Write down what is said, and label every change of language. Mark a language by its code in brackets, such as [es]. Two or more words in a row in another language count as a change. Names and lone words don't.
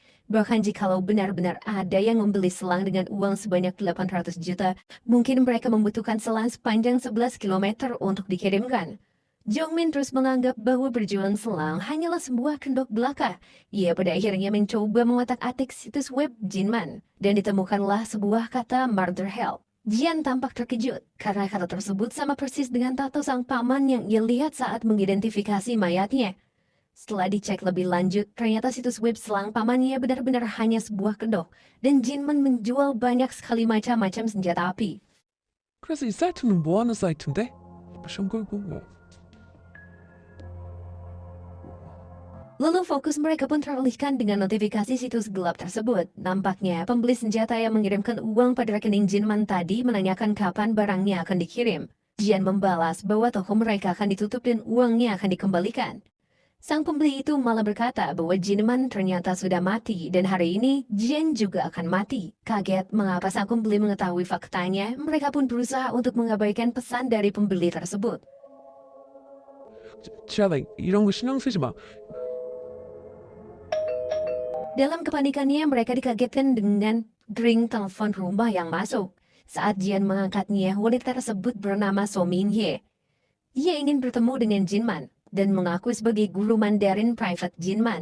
[id] Bahkan jikalau benar-benar ada yang membeli selang dengan uang sebanyak 800 juta, mungkin mereka membutuhkan selang sepanjang 11 kilometer untuk dikirimkan. Jongmin terus menganggap bahwa berjualan selang hanyalah sebuah kendok belaka. Ia pada akhirnya mencoba mengotak-atik situs web Jinman, dan ditemukanlah sebuah kata murder hell. Jian tampak terkejut, karena kata tersebut sama persis dengan tato sang paman yang ia lihat saat mengidentifikasi mayatnya. Setelah dicek lebih lanjut, ternyata situs web selang pamannya benar-benar hanya sebuah kedok, dan Jinman menjual banyak sekali macam-macam senjata api. [ko] 그래서 이 사이트는 뭐 하는 사이트인데? 시험 걸고 [id] Lalu fokus mereka pun teralihkan dengan notifikasi situs gelap tersebut. Nampaknya pembeli senjata yang mengirimkan uang pada rekening Jinman tadi menanyakan kapan barangnya akan dikirim. Jian membalas bahwa toko mereka akan ditutup dan uangnya akan dikembalikan. Sang pembeli itu malah berkata bahwa Jinman ternyata sudah mati dan hari ini Jian juga akan mati. Kaget mengapa sang pembeli mengetahui faktanya, mereka pun berusaha untuk mengabaikan pesan dari pembeli tersebut. [ko] 지하다 이런 거 신경 쓰지 마. [id] Dalam kepanikannya, mereka dikagetkan dengan ring telepon rumah yang masuk. Saat Jian mengangkatnya, wanita tersebut bernama So Min Ye. Ia ingin bertemu dengan Jinman dan mengaku sebagai guru Mandarin private Jinman.